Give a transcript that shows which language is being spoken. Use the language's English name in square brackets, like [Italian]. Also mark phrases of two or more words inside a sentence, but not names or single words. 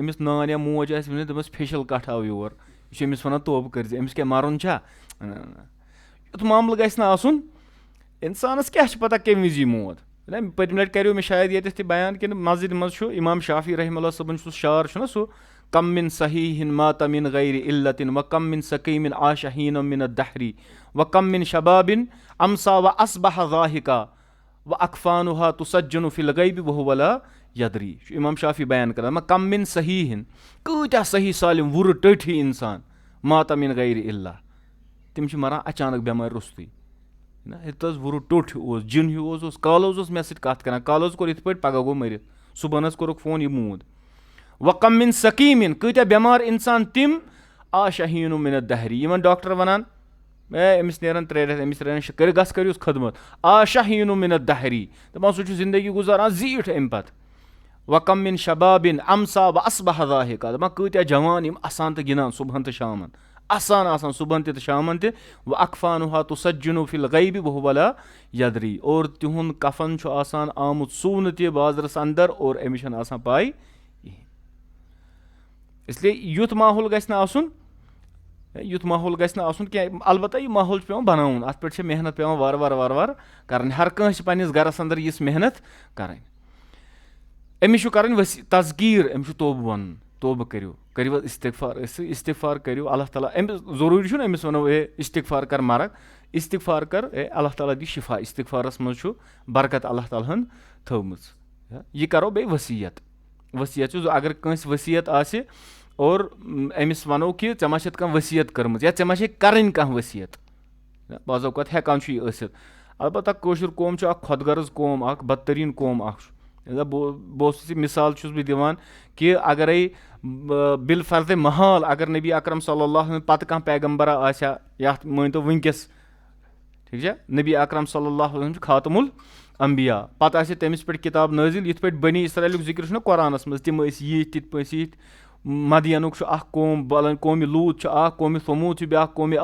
[Kashmiri] أمِس نان یا موج آسہِ ؤنِتھ دَپس فیشل کٹھ آو یور یہِ چھُ أمِس ونان توبہٕ کٔرزِ أمِس کیاہ مرُن چھا یُتھ معاملہٕ گژھِ نہٕ آسُن انسانس کیاہ چھِ پتہ کمہِ وِزِ یی موت پٔتمہِ لٹہِ کریو مےٚ شاید ییٚتٮ۪تھ تہِ بیان کِنہٕ مسجِدِ منٛز چھُ امام شافی [Arabic] رحمہ اللہ [Kashmiri] صٲبن سُہ شعر چھُنہ سُہ کم [Arabic] من صحیحٍ مات من غیر علتٍ وکم من سقیٖمٍ عاش حیٖنًا من الدہری وکم من شبابٍ امسا واصبح ضاحکا واکفانُہا تسجُن فی الغیبِ وہو لا یدری [Kashmiri] چھُ امام شافی بیان کران دپان [Arabic] کم من صحیحٍ [Kashmiri] کۭتیاہ صحیح سالِم وُرٕ ٹٔٹھۍ انسان [Arabic] مات من غیر عِلّہ [Kashmiri] تِم چھِ مران اچانک بٮ۪مارِ روٚستُے نہ ییٚتہِ حظ وُرٕ ٹوٚٹھ ہیوٗ اوس جِن ہیوٗ اوس کالہٕ حظ اوس مےٚ سۭتۍ کتھ کران کالہٕ حظ کوٚر یِتھ پٲٹھۍ پگہہ گوٚو مٔرِتھ صبحن حظ کوٚرُکھ فون یہِ موٗد [Arabic] وکم من سقیٖمٍ [Kashmiri] کۭتیاہ بٮ۪مار انسان تِم [Arabic] عاش حیٖنًا من الدہری [Kashmiri] یِمن ڈاکٹر ونان أمِس نیرن 3 رٮ۪تھ أمِس نیرن 6 گژھ کٔرِوُس خدمت [Arabic] عاش حیٖنًا من الدہری [Kashmiri] دپان سُہ چھُ زندگی گُزاران زیٖٹھ امہِ پتہٕ [Arabic] وکم من شبابٍ امسا واصبح ضاحکا [Kashmiri] دپان کۭتیاہ جوان یِم اسان تہٕ گِنٛدان صبحن تہٕ شامن اسان آسان صبحن تہِ تہٕ شامن تہِ [Arabic] واکفانُہا تسجُن فی الغیبِ وہو لا یدری [Kashmiri] اور تِہُنٛد کفن چھُ آسان آمُت سُونہٕ تہِ بازرس انٛدر اور أمِس چھنہٕ آسان پاے کِہینۍ اسلیے یُتھ ماحول گژھِ نہٕ آسُن کینٛہہ البتہ یہِ ماحول چھُ پیٚوان بناوُن اتھ پٮ۪ٹھ چھِ محنت پیٚوان وارٕ وارٕ کرٕنۍ ہر کٲنٛسہِ چھِ پننِس گرس انٛدر یِژھ محنت کرٕنۍ أمِس چھُ کرٕنۍ تذکیٖر أمِس چھُ توبہٕ وَنُن توبہٕ کٔرِو استغفار کٔرِو اللہ تعالیٰ أمِس ضروٗری چھُنہٕ أمِس ونو استغفار کر مرگ استغفار کر اللہ تعالیٰ دی شفا استغفارس منٛز چھُ برکت اللہ تعالیٰ ہن تھٲومٕژ یہِ کرو بیٚیہِ ؤصیت چھُ اگر کٲنٛسہِ ؤصیت آسہِ اور أمِس ونو کہِ ژےٚ ما چھَتھ کانٛہہ ؤصیت کٔرمٕژ یا ژےٚ ما چھے کرٕنۍ کانٛہہ ؤصیت بعض اوقات ہٮ۪کان چھُ یہِ ٲسِتھ البتہ کٲشُر قوم چھُ اکھ خۄدغرض قوم اکھ بدتریٖن قوم اکھ چھُ بہٕ اوسُس یہِ مِثال چھُس بہٕ دِوان کہِ اگرے بالفرضِ محال اگر نبی اکرم [Arabic] صلی اللہ علیہ وسلم [Kashmiri] پتہٕ کانٛہہ پیغمبرا آسہِ ہا یتھ مٲنۍتو وٕنکیٚس ٹھیٖک چھا نبی اکرم [Arabic] صلی اللہ علیہ وسلم [Kashmiri] چھُ [Arabic] خاتم الانبیا [Kashmiri] پتہٕ آسہِ تٔمِس پٮ۪ٹھ کِتاب نٲزِل یِتھ پٲٹھۍ بنی اسرایلُک ذِکر چھُنہ قۄرانس منٛز تِم ٲسۍ یِتھ تِتھ پٲٹھۍ یِتھ مدینُک چھُ اکھ قوم قومہِ لوٗط چھُ اکھ قومہِ ثموٗد چھُ بیٛاکھ قومہِ